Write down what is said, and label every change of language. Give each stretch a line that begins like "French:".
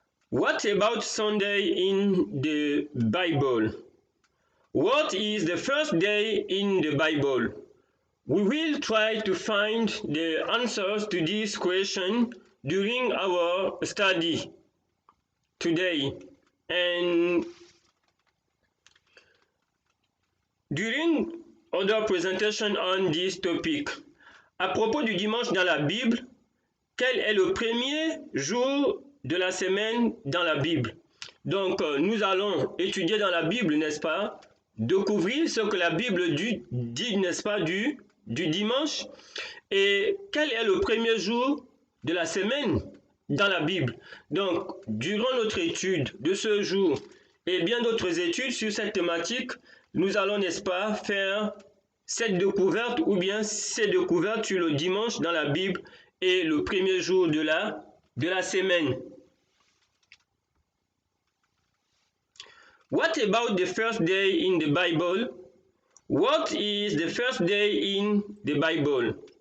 English: What about Sunday in the Bible? What is the first day in the Bible? We will try to find the answers to this question during our study today. And during other presentation on this topic,
French: à propos du dimanche dans la Bible, quel est le premier jour de la semaine dans la Bible? Donc, nous allons étudier dans la Bible, n'est-ce pas? Découvrir ce que la Bible dit, n'est-ce pas, du dimanche. Et quel est le premier jour de la semaine dans la Bible? Donc, durant notre étude de ce jour et bien d'autres études sur cette thématique, nous allons, n'est-ce pas, faire cette découverte ou bien ces découvertes sur le dimanche dans la Bible et le premier jour de la semaine.
English: What about the first day in the Bible? What is the first day in the Bible?